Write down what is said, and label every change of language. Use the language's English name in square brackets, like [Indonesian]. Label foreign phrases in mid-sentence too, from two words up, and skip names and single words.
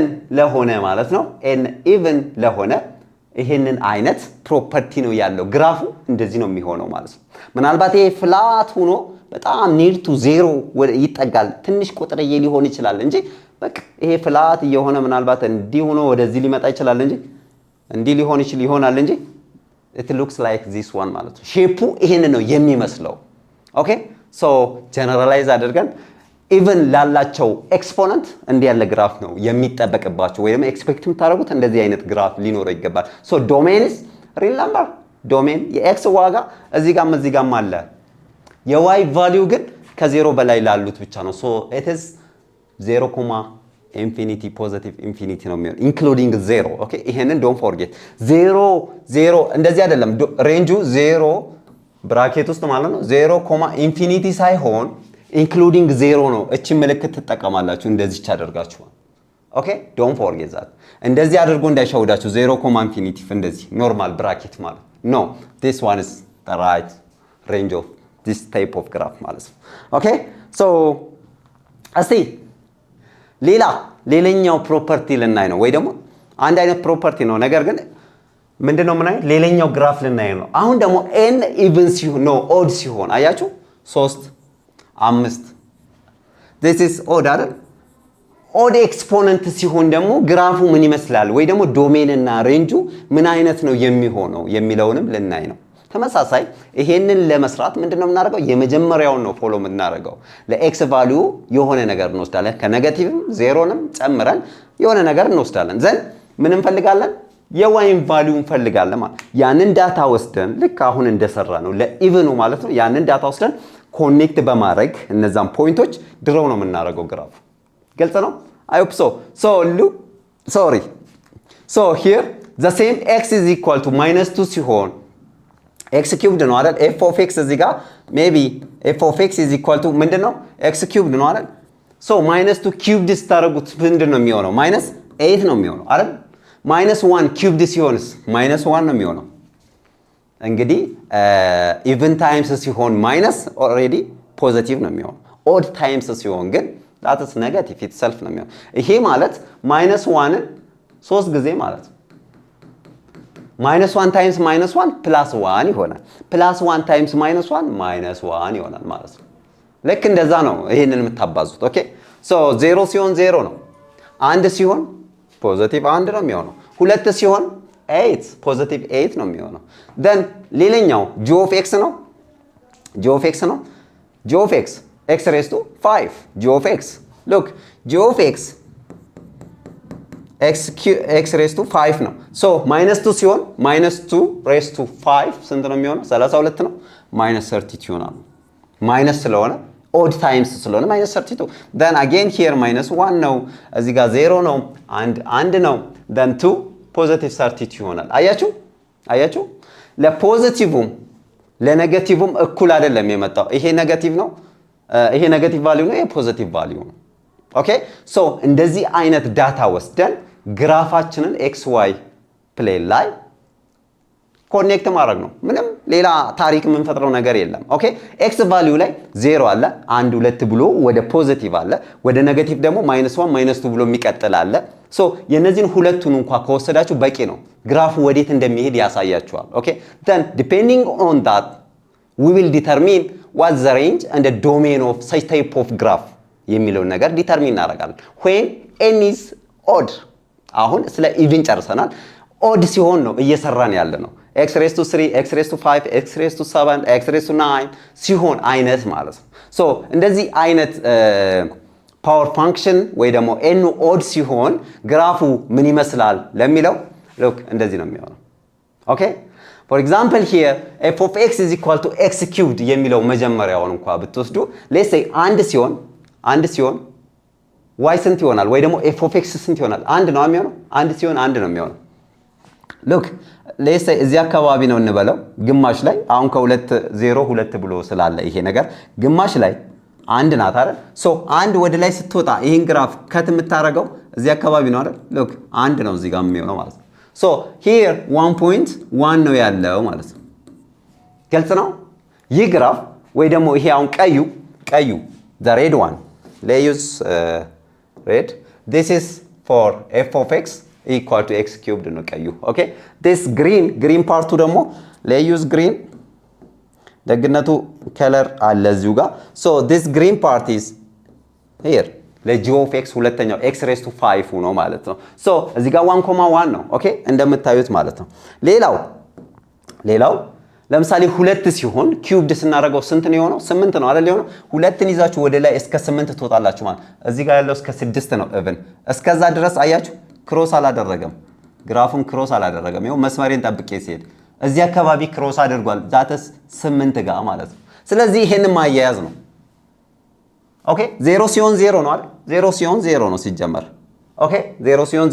[Amharic] ለሆነ ማለት ነው። [English] n even [Amharic] ለሆነ ይሄንን አይነት ፕሮፐርቲ ነው ያለው። ግራፉ እንደዚህ ነው የሚሆነው ማለት ነው። ምናልባት ይሄ ፍላት ሆኖ በጣም [English] near to zero [Amharic] ይጠጋል ትንሽ ቁጥርዬ ሊሆን ይችላል እንጂ በቃ ይሄ ፍላት እየሆነ ምናልባት እንዲህ ሆኖ ወደዚህ ሊመጣ ይችላል እንጂ እንዲህ ሊሆን ይሆናል እንጂ [English] it looks like this one [Amharic] ማለት ነው። ሼፑ ይሄንን ነው የሚመስለው። [English] okay so generalize [Amharic] አድርገን ኢቭን ላላቸው ኤክስፖነንት እንዲህ ያለ ግራፍ ነው የሚጠበቅባቸው ወይ ደግሞ ኤክስፔክት የምታደርጉት እንደዚህ አይነት ግራፍ ሊኖረው ይገባል። [English] so domains real number domain [Amharic] የኤክስ ዋጋ እዚህ ጋርም አለ። የዋይ ቫልዩ ግን ከዜሮ በላይ ላሉት ብቻ ነው። [English] so it is 0, infinity positive infinity [Amharic] ነው የሚሆነው ኢንክሉዲንግ 0። ኦኬ ይሄንን [English] don't forget [Amharic] 0 እንደዚህ አይደለም። ሬንጁ 0 ብራኬት ውስጥ ማለት ነው 0, ኢንፊኒቲ ሳይሆን ኢንክሉዲንግ 0 ነው። እቺ ምልክት ትጠቀማላችሁ እንደዚህ አደርጋችሁ። [English] okay don't forget that። [Amharic] እንደዚህ አድርጎ እንዳይሻውዳችሁ 0, ኢንፊኒቲ እንደዚህ [English] normal bracket [Amharic] ማለት ኖ [English] this one is the right range of this type of graph [Amharic] ማለት ነው። [English] okay so [Amharic] እስቲ ሌላኛው ፕሮፐርቲ ልናይ ነው ወይ ደግሞ አንድ አይነት ፕሮፐርቲ ነው ነገር ግን ምንድነው ምን አይነት ሌላኛው ግራፍ ልናይ ነው። አሁን ደግሞ n ኢቭን ሲሆን ነው ኦድ ሲሆን አያችሁ 3 5 [English] this is odd [Amharic] አይደል? ኦድ ኤክስፖነንት ሲሆን ደግሞ ግራፉ ምን ይመስላል ወይ ደግሞ ዶሜን እና ሬንጁ ምን አይነት ነው የሚሆነው የሚለውንም ልናይ ነው። ተመሳሳይ ይሄንን ለመስራት ምንድነው የምናደርገው? የመጀመሪያውን ነው ፎሎ የምናደርገው። ለኤክስ ቫልዩ የሆነ ነገር እንወስዳለን ከኔጌቲቭም ዜሮንም ጨምረን የሆነ ነገር እንወስዳለን። ዘን ምን እንፈልጋለን? የዋይን ቫልዩ እንፈልጋለን ማለት ያንን ዳታ ወስደን ልክ አሁን እንደሰራ ነው ለኢቭኑ ማለት ነው። ያንን ዳታ ወስደን ኮኔክት በማድረግ እነዛን ፖይንቶች ድሮው ነው የምናደርገው ግራፍ። ግልጽ ነው? [English] I hope so. So here the same x is equal to -2 ሲሆን x cubed [Amharic] ነው አይደል? [English] f of x [Amharic] እዚህ ጋር [English] maybe f of x is equal to ምንድነው? x cubed [Amharic] ነው አይደል? [English] so -2 cubed [Amharic] ስታደርጉት ምንድነው የሚሆነው? -8 ነው የሚሆነው አይደል? -1 cubed ሲሆንስ -1 ነው የሚሆነው። እንግዲህ [English] even times [Amharic] ሲሆን [English] minus already positive [Amharic] ነው የሚሆነው። [English] odd times [Amharic] ሲሆን ግን [English] that is negative itself [Amharic] ነው የሚሆነው። ይሄ ማለት -1ን 3 ጊዜ ማለት [English] -1 times -1 +1 [Amharic] ይሆናል። [English] +1 times -1 -1 [Amharic] ይሆናል ማለት ነው። ልክ እንደዛ ነው ይሄንን የምታባዙት። [English] okay so [Amharic] 0 ሲሆን 0 ነው። 1 ሲሆን ፖዚቲቭ 1 ነው የሚሆነው። 2 ሲሆን 8 ፖዚቲቭ 8 ነው የሚሆነው። then ሌላኛው [English] g of x [Amharic] ነው። [English] g of x x raised to 5 g of x look g of x x raised to 5 ነው ሶ -2 ሲሆን -2 raised to 5 [Amharic] ስንት ነው የሚሆነው 32 ነው -32 ይሆናል ማይነስ ስለሆነ [English] odd times ስለሆነ -32 then again here -1 [Amharic] ነው እዚህ ጋር 0 ነው አንድ ነው [English] then 2 positive 32 [Amharic] ይሆናል አያችሁ ለፖዚቲቭም ለኔጌቲቭም እኩል አይደለም የመጣው ይሄ ኔጌቲቭ ነው ይሄ ኔጌቲቭ ቫልዩ ነው ይሄ ፖዚቲቭ ቫልዩ ነው [English] okay so [Amharic] እንደዚህ አይነት ዳታ ወስደን ግራፋችንን [English] xy plane [Amharic] ላይ ኮኔክት ማድረግ ነው ምንም ሌላ ታሪክ የምንፈጥረው ነገር የለም [English] okay x value [Amharic] ላይ 0 አለ 1 2 ብሎ ወደ ፖዚቲቭ አለ ወደ ኔጌቲቭ ደግሞ -1 -2 ብሎ የሚቀጥል አለ ሶ የነዚህን ሁለቱን እንኳን ከወሰዳችሁ በቂ ነው ግራፉ ወዴት እንደሚሄድ ያሳያችኋል [English] okay then depending on that we will determine what's the range and the domain of such type of graph [Amharic] የሚለው ነገር ዲተርሚን እናደርጋለን [English] when n is odd [Amharic] አሁን ስለ ኢቭን ጨርሰናል odd ሲሆን ነው እየሰራን ያለ ነው [English] x raised to 3 x raised to 5 x raised to 7 x raised to 9 [Amharic] ሲሆን አይነት ማለት ነው ሶ እንደዚህ አይነት [English] power function [Amharic] ወይ ደግሞ [English] n odd [Amharic] ሲሆን ግራፉ ምን ይመስላል ለሚለው look እንደዚህ ነው የሚሆነው ኦኬ [English] for example here f of x is equal to x cubed [Amharic] የሚለው መጀመሪያውን እንኳን ብትወስዱ [English] let's say [Amharic] አንድ ሲሆን y ስንት ይሆናል ወይ ደግሞ [English] f of x [Amharic] ስንት ይሆናል አንድ ነው የሚሆነው አንድ ሲሆን አንድ ነው የሚሆነው [English] look let's say [Amharic] እዚህ አካባቢ ነው እንበለው ግማሽ ላይ አሁን ከ2 0 2 ብሎ ስላለ ይሄ ነገር ግማሽ ላይ አንድ ናት አይደል ሶ አንድ ወደ ላይ ስትወጣ ይሄን ግራፍ ከት የምታረገው እዚህ አካባቢ ነው አይደል look አንድ ነው እዚህ ጋር የሚሆነው ማለት ነው [English] so here [Amharic] 1.1 ነው ያለው ማለት ነው ግልጽ ነው ይህ ግራፍ ወይ ደግሞ ይሄ አሁን ቀዩ [English] the red one let's use red this is for f of x equal to x cubed [Amharic] ነው ቀዩ [English] okay this green part [Amharic] ደግሞ [English] let's use green [Amharic] ደግነቱ ከለር አለ እዚሁ ጋር [English] so this green part is here [Amharic] ለg [English] of x [Amharic] ሁለተኛው [English] x raised to 5 [Amharic] ነው ማለት ነው so እዚህ ጋር 1.1 ነው ኦኬ እንደምታዩት ማለት ነው ሌላው ለምሳሌ 2 ሲሆን ኪዩብድ ስናደርገው ስንት ነው የሆነው 8 ነው አይደል የሆነው ሁለትን ይዛችሁ ወደ ላይ እስከ 8 ትወጣላችሁ ማለት እዚህ ጋር ያለው እስከ 6 ነው even እስከዛ ድረስ አያችሁ ክሮስ አላደረገም ግራፉን ክሮስ አላደረገም ይሄው መስመሬን ጠብቄ ሲሄድ እዚህ አካባቢ ክሮስ አድርጓል ዛተስ 8 ጋር ማለት ነው ስለዚህ ይሄንን ማያያዝ ነው ኦኬ 0 ሲሆን 0 ነው አይደል 0 ሲሆን 0 ነው ሲጀመር ኦኬ 0 ሲሆን